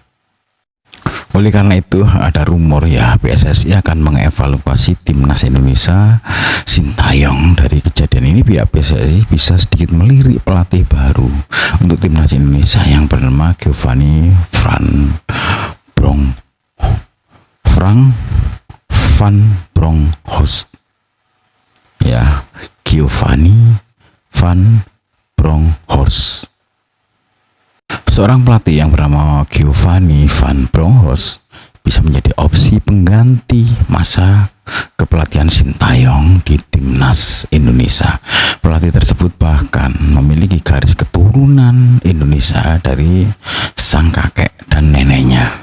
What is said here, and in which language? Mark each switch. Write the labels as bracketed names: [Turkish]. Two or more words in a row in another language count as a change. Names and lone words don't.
[Indonesian] Oleh karena itu ada rumor PSSI akan mengevaluasi Timnas Indonesia Sintayong. Dari kejadian ini pihak PSSI bisa sedikit melirik pelatih baru untuk Timnas Indonesia yang bernama Giovanni Van Frank van Bronckhorst. Ya, Giovanni van Bronckhorst. Seorang pelatih yang bernama Giovanni van Bronckhorst bisa menjadi opsi pengganti masa kepelatihan Sintayong di timnas Indonesia. Pelatih tersebut bahkan memiliki garis keturunan Indonesia dari sang kakek dan neneknya.